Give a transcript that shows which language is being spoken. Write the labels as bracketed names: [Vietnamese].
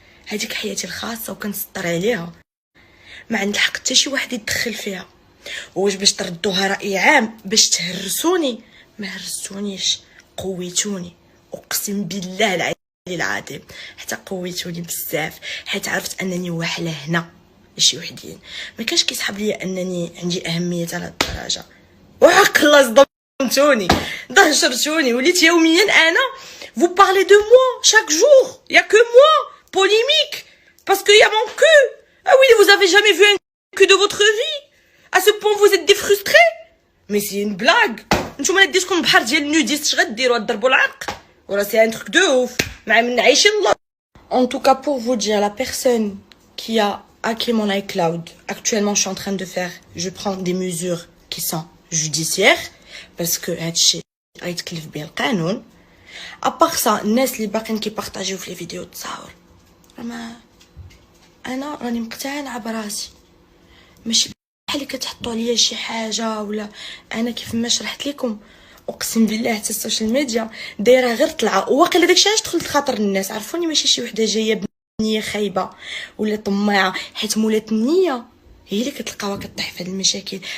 [Arabic] هذيك حياتي الخاصه وكنسطر عليها، ما عند الحق حتى شي واحد يتدخل فيها. واش باش تردوها راي عام باش تهرسوني؟ ما هرسونيش، قويتوني، اقسم بالله العلي العظيم حتى قويتوني بزاف، حيت عرفت انني واحله هنا ماشي وحدين. ما كانش كيسحب ليا انني عندي اهميه على الدرجه، وحق الله صدمتوني ضجرتوني، وليت يوميا انا [French] vous parlez de moi chaque jour, il y a que moi polémique parce qu'il y a mon cul. Ah oui, vous avez jamais vu un cul de votre vie? À ce point vous êtes des frustrés? Mais c'est une blague. [Arabic] نتوما نديتكم بحر ديال النوديست غديروا ضربوا العرق وراه سي ان تروك دو اوف مع من عايشين الله. [French] En tout cas pour vous dire, la personne qui a hacké mon iCloud, actuellement je suis en train de faire, je prends des mesures qui sont judiciaires parce que [Arabic] هادشي غيتكلف به القانون. ابار سا الناس اللي باقيين كيبارطاجيو في لي فيديو تصاور، ما انا راني مقتنعه براسي، ماشي بحال اللي كتحطوا عليا شي حاجه ولا. انا كيف ما شرحت لكم اقسم بالله حتى السوشيال ميديا دايره غير طلعه، وواقيلا داكشي علاش دخلت خاطر الناس عرفوني ماشي شي وحده جايه بنيه خايبه ولا طماعه، حيت مولات النيه هي اللي كتلقاوها كطيح في هاد المشاكل.